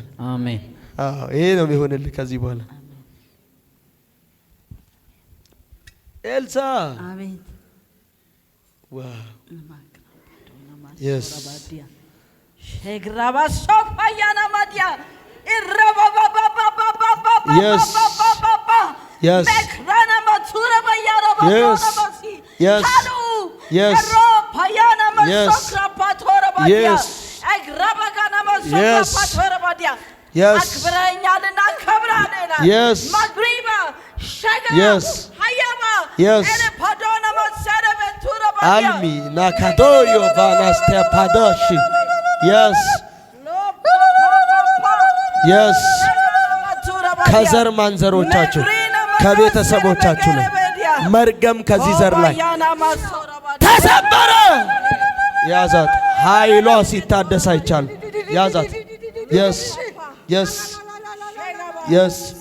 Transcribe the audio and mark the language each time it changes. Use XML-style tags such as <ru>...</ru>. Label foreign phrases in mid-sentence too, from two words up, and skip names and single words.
<am>አሜን። ይሄ ነው የሚሆንልህ ከዚህ በኋላ። ኤልሳ አሜን።</am> <en>wow yes ሸግራባ ሶፋያና ማዲያ Yes. Yes. Yes. Yes. Yes. Yes. Yes. Yes. Yes. Yes. Yes. Yes. Almi nakadoyo vanastea padoshi. Yes. Yes.</en> <am>ከዘር ማንዘሮቻችሁ ከቤተሰቦቻችሁ ላይ መርገም ከዚህ ዘር ላይ ተሰበረ። ያዛት። ኃይሏ ሲታደስ አይቻል። ያዛት።</am> <en>yes yes yes</en>